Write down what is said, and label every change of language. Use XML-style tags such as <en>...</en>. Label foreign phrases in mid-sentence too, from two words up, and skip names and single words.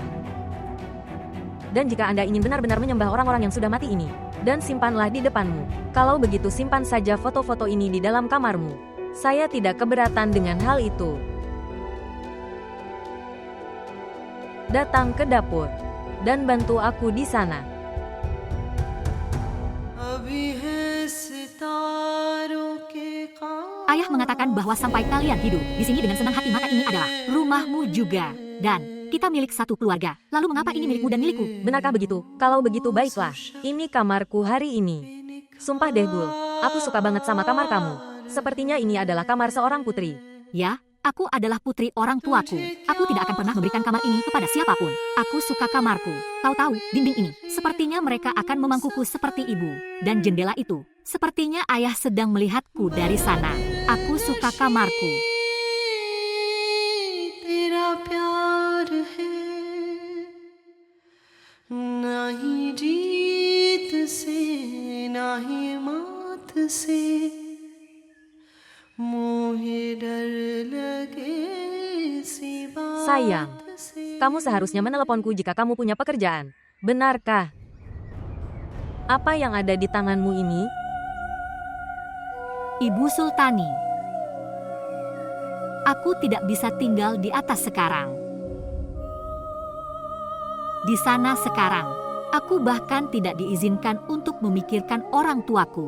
<id>Dan jika Anda ingin benar-benar menyembah orang-orang yang sudah mati ini, dan simpanlah di depanmu. Kalau begitu simpan saja foto-foto ini di dalam kamarmu. Saya tidak keberatan dengan hal itu. Datang ke dapur dan bantu aku di sana.</id> <hi>अभी है सितारों के</hi> <id>Ayah mengatakan bahwa sampai kalian hidup di sini dengan senang hati, maka ini adalah rumahmu juga. Dan kita milik satu keluarga. Lalu mengapa ini milikmu dan milikku? Benarkah begitu? Kalau begitu baiklah. Ini kamarku hari ini. Sumpah deh Gul, aku suka banget sama kamar kamu. Sepertinya ini adalah kamar seorang putri. Ya, Aku adalah putri orang tuaku. Aku tidak akan pernah memberikan kamar ini kepada siapapun. Aku suka kamarku. Kau tahu, dinding ini. Sepertinya mereka akan memangkuku seperti ibu. Dan jendela itu. Sepertinya ayah sedang melihatku dari sana. Aku suka kamarku.</id> <hi>तेरा प्यार है ना ही जीत से ना ही मात से मुझे डर लगे सी बात</hi> <id>Sayang,</id> <hi>से</hi> <id>kamu seharusnya meneleponku jika kamu punya pekerjaan. Benarkah? Apa yang ada di tanganmu ini? Ibu Sultani. Aku tidak bisa tinggal di atas sekarang. Di sana sekarang, aku bahkan tidak diizinkan untuk memikirkan orang tuaku.</id>